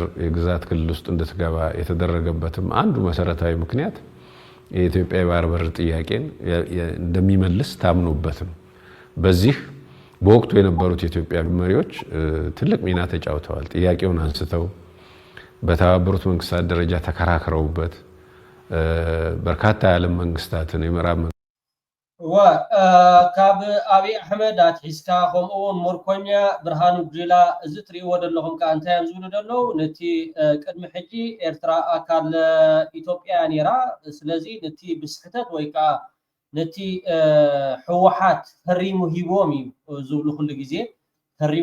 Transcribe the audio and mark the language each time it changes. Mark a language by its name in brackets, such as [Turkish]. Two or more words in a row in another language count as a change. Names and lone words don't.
[Amharic] የግዛት ክልል ውስጥ እንድትገባ የተደረገበትም አንዱ መሰረታዊ ምክንያት የኢትዮጵያ የባህር በር ጥያቄን እንደሚመልስ ታምኖበት ነው። በዚህ በወቅቱ የነበሩት የኢትዮጵያ መሪዎች ትልቅ ሚና ተጫውተዋል። ጥያቄውን አንስተው በተባበሩት መንግስታት ደረጃ ተከራክረውበት በርካታ የዓለም መንግስታትን የምዕራብ [Tigrinya] ካብ አብይ አሕመድ አትሒዝካ ከምኡውን ሞርኮኛ ብርሃኑ ጁላ እዚ ትሪእዎ ዘለኹም ከዓ እንታይ እዮም ዝብሉ ደለው ነቲ ቅድሚ ሕጂ ኤርትራ አካል ኢትዮጵያ ነይራ ስለዚ ነቲ ብስሕተት ወይ ከዓ ነቲ ሕወሓት ፈሪሙ ሂቦም እዩ ዝብሉ ኩሉ ግዜ ፈሪሙ